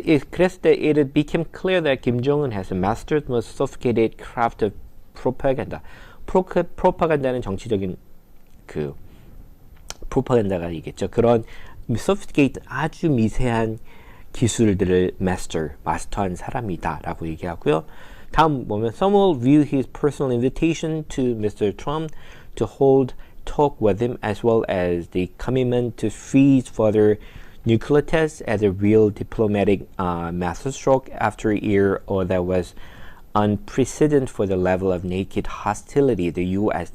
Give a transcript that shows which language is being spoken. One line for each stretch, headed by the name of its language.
Korean: 그랬을 때
English: it became clear that Kim Jong-un has mastered the most sophisticated craft of propaganda.
Korean: 프로파간다는 정치적인 그 프로파간다가 있겠죠. 그런 sophisticated 아주 미세한 기술들을 마스터한 사람이다라고 얘기하고요. 다음 보면
English: some will view his personal invitation to Mr. Trump to hold talk with him as well as the commitment to freeze further nuclear tests as a real diplomatic masterstroke after a year that was unprecedented for the level of naked hostility the U.S.